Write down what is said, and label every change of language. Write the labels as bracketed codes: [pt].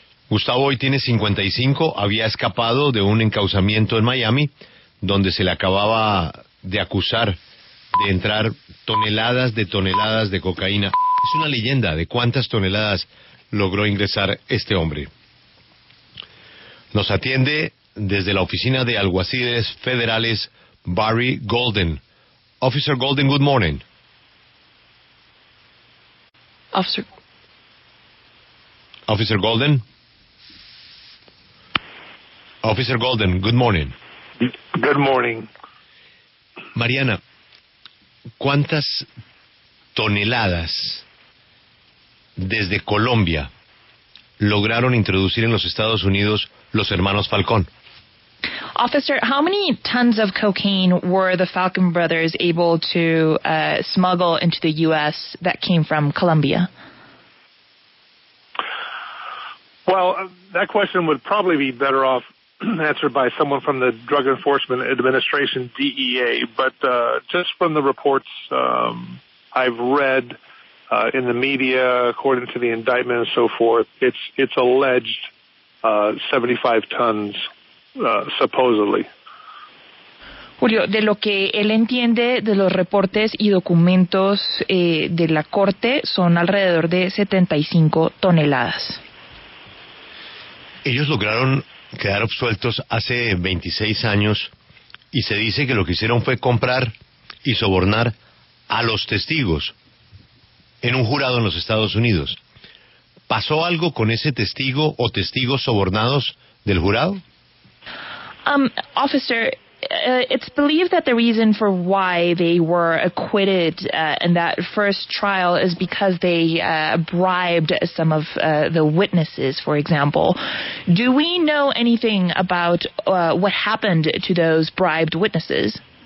[es] Gustavo hoy tiene 55, había escapado de un encauzamiento en Miami, donde se le acababa de acusar de entrar toneladas de cocaína. Es una leyenda de cuántas toneladas logró ingresar este hombre. Nos atiende desde la oficina de Alguaciles Federales Barry Golden. [en] Officer Golden, good morning. Officer Golden? Officer Golden, good morning. Good morning. [es] Mariana, ¿cuántas toneladas desde Colombia lograron introducir en los Estados Unidos los hermanos Falcón? [en] Officer, how many tons of cocaine were the Falcon brothers able to smuggle into the U.S. that came from Colombia? Well, that question would probably be better off answered by someone from the Drug Enforcement Administration, DEA. But just from the reports I've read in the media, according to the indictment and so forth, it's alleged 75 tons, supposedly. [es] Julio, de lo que él entiende de los reportes y documentos de la corte, son alrededor de 75 toneladas. Ellos lograron quedar absueltos hace 26 años y se dice que lo que hicieron fue comprar y sobornar a los testigos en un jurado en los Estados Unidos. ¿Pasó algo con ese testigo o testigos sobornados del jurado? [en] Officer, it's believed that the reason for why they were acquitted in that first trial is because they bribed some of the witnesses, for example. Do we know anything about what happened to those bribed witnesses?